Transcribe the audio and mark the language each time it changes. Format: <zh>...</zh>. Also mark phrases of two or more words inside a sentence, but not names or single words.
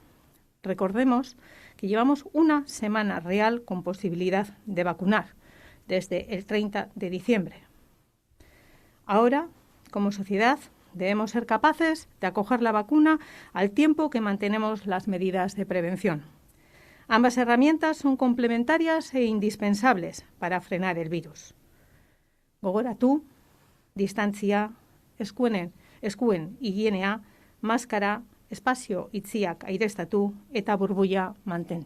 <es>Recordemos que llevamos una semana real con posibilidad de vacunar, desde el 30 de diciembre. Ahora, como sociedad, debemos ser capaces de acoger la vacuna al tiempo que mantenemos las medidas de prevención. Ambas herramientas son complementarias e indispensables para frenar el virus.</es> <eu>Gogoratu, distantzia, eskuen higienea, maskara, espazio itziak aireztatu eta burbuila mantendu.</eu>